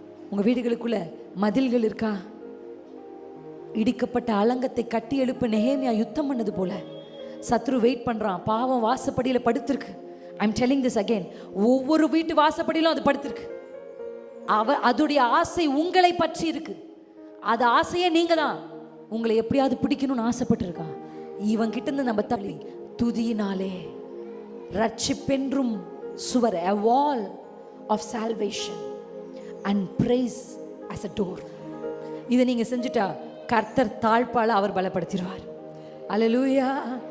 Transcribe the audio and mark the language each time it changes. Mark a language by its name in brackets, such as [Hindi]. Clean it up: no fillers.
[Tamil] உங்கள் வீடுகளுக்குள்ள மதில்கள் இருக்கா? இடிக்கப்பட்ட அலங்கத்தை கட்டி எழுப்ப நெகேமியா யுத்தம் பண்ணது போல சத்ரு வெயிட் பண்றான். பாவம் வாசப்படியில் படுத்திருக்கு. [English] I am telling this again. [Tamil] ஒவ்வொரு வீட்டு வாசப்படியிலும் அது படுத்திருக்கு. அதோடைய ஆசை உங்களை பற்றி இருக்கு. அது ஆசையே நீங்க தான். உங்களை எப்படியாவது பிடிக்கணும்னு ஆசைப்பட்டு இருக்கா. இவன் கிட்ட இருந்து நம்ம தள்ளி துதியினாலே ரட்சிப்பென்றும் சுவர், [English] a wall of salvation and praise as a door. [Tamil] இதை நீங்க செஞ்சுட்டா கர்த்தர் தாழ்பால அவர் பலப்படுத்திடுவார். அல்லேலூயா.